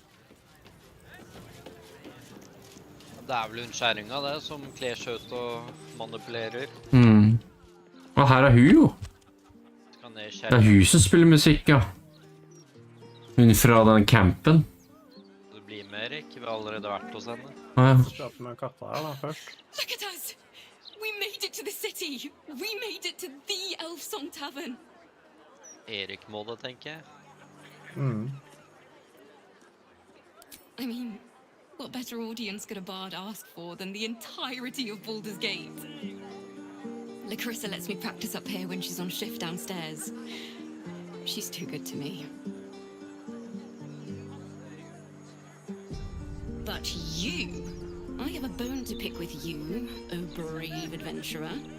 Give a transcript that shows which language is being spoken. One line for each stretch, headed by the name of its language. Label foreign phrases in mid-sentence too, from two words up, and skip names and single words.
Norwegian: Det er vel en skjæring av det som kler seg ut og manipulerer. Og her er hun jo. Det er hun som spiller musikk, ja. Hun fra den campen. Det blir mer, ikke? Vi har allerede vært hos henne. Ja. Prate med katta her da, først.
English: Look at us! We made it to the city! We made it to the Elfsong Tavern!
Norwegian: Erik må det, tenker jeg.
English: I mean, what better audience could a bard ask for than the entirety of Baldur's Gate? Larissa lets me practice up here when she's on shift downstairs. She's too good to me. But you, I have a bone to pick with you, oh brave adventurer.